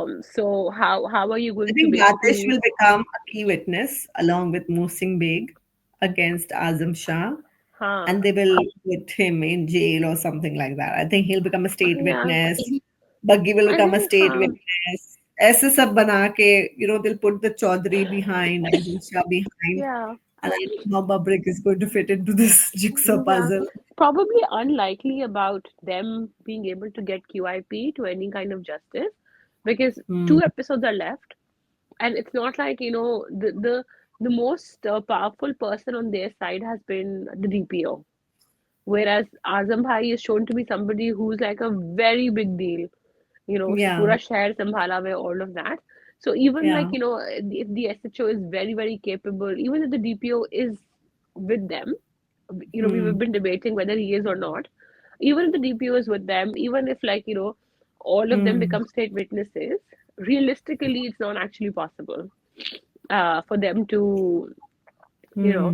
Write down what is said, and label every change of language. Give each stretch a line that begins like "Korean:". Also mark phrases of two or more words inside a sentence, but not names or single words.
English: So how are you I going to think Batish basically will become a key witness along with Mohsin Beg against Azam Shah, huh and they will put him in jail or something like that. I think he'll become a state yeah witness. Buggy will I become a think state witness.
Hindi: ऐसे सब बना के,
English: they'll put the Chaudhary behind, Azam Shah behind, yeah and I don't know how Babrik is going to fit into this jigsaw yeah puzzle. probably unlikely about them being able to get QIP to any kind of justice because Hmm. two episodes are left and it's not like the most powerful person on their side has been the DPO. Whereas Azam Bhai is shown to be somebody who's like a very big deal. Yeah,
Hindi: पूरा शहर संभाला हुआ है,
English: all of that. So even yeah. like, if the SHO is very, very capable, even if the DPO is with them, we've Hmm. been debating whether he is or not. Even if the DPO is with them, even if like, all of them Hmm. become state witnesses, realistically, it's not actually possible for them to you know,